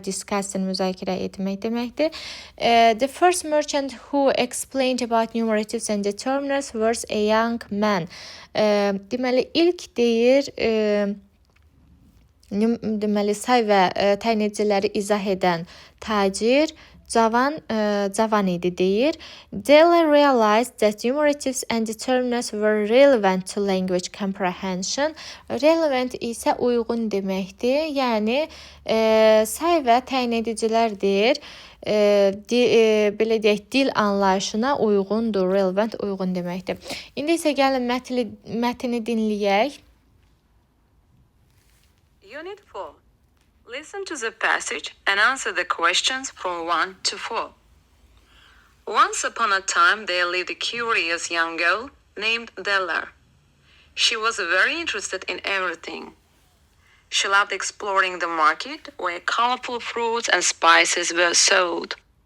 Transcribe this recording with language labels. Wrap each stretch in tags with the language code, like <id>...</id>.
<az>Discussing müzakirə etmək deməkdir.</az> <en>The first merchant who explained about numeratives and determiners was a young man.</en> <az>Deməli, ilk deyir, deməli, say və təyinediciləri izah edən tacir cavan idi deyir.</az> <en>Della realized that numeratives and determiners were relevant to language comprehension.</en> <az>Relevant isə uyğun deməkdir. Yəni say və təyin edicilər deyir, belə deyək, dil anlayışına uyğundur. Relevant uyğun deməkdir. İndi isə gəlin mətni dinləyək.</az> <en>Unit 4. Listen to the passage and answer the questions from 1 to 4. Once upon a time, there lived a curious young girl named Della. She was very interested in everything. She loved exploring the market where colorful fruits and spices were sold.</en>